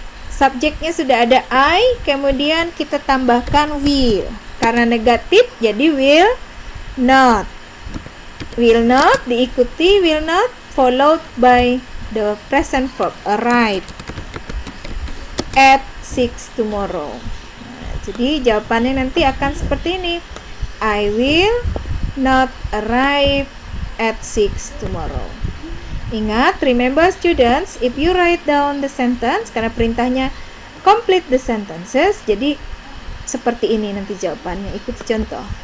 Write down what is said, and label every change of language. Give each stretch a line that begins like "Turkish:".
Indonesian: Subjeknya sudah ada I, kemudian kita tambahkan will. Karena negatif, jadi will not.
English: Will not
Indonesian: diikuti
English: will not, followed by the present verb, arrive at 6 tomorrow.
Indonesian: Nah, jadi jawabannya nanti akan seperti ini.
English: I will not arrive at 6 tomorrow.
Indonesian: Ingat,
English: remember students, if you write down the sentence,
Indonesian: karena perintahnya
English: complete the sentences,
Indonesian: jadi seperti ini nanti jawabannya. Ikuti contoh.